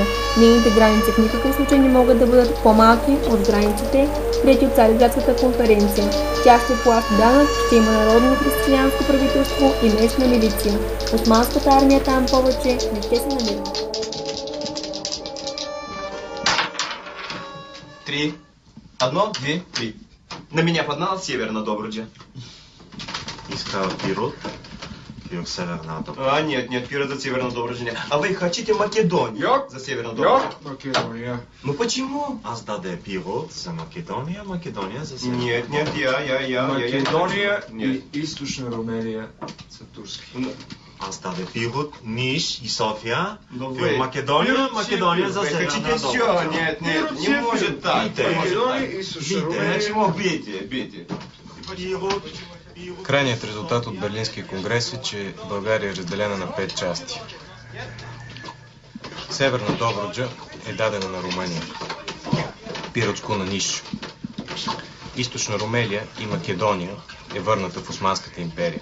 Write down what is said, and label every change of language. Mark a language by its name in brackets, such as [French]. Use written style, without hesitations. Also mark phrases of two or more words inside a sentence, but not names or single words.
[Bulgarian] Нейните граници в никакъв случай не могат да бъдат по-малки от границите, приети от Цариградската конференция. Тя ще плаща данък, ще има народно християнско правителство и местна милиция. Османската армия там повече не ще се намира. 3. 1, 2, 3. [Russian] На меня поднала Северная Добруджа. Искала Пирот или Северная Добруджа? Нет, Пирот за Северную Добруджу нет. А вы хотите Македонию за Северную Добруджу? Македония. Ну почему? [Bulgarian] Аз даде Пирот за Македония, Македония за Северная [Russian] Нет, я. Македония Нет. [Bulgarian] и Източна Румелия са турски. Аз даде Пирот, Ниш и София. Добре. Македония за [Russian] Вы Северная хотите все? Добруджа. Нет, не может так. [Bulgarian] Бейте. Македония и Източна Румелия. [Russian] Почему бейте? [Bulgarian] Пирот. Крайният резултат от Берлинския конгрес е, че България е разделена на 5 части. Северна Добруджа е дадена на Румъния, Пиротско на Ниш. Източна Румелия и Македония е върната в Османската империя.